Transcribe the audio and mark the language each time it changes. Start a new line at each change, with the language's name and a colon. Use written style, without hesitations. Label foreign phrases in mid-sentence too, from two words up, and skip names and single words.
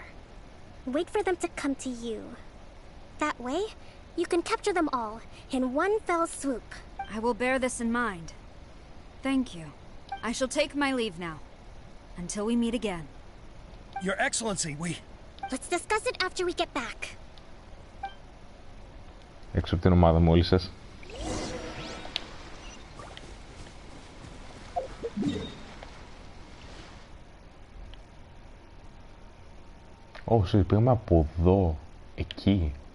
English: Wait for them to come to you. That way, you can capture them all in one fell swoop. I will bear this in mind. Thank you. I shall take my leave now. Until we meet again. Your Excellency, we... Let's discuss it after we get back.
Greek: Έξω από την ομάδα μόλις σας. Όσοι πήγαμε από εδώ, εκεί.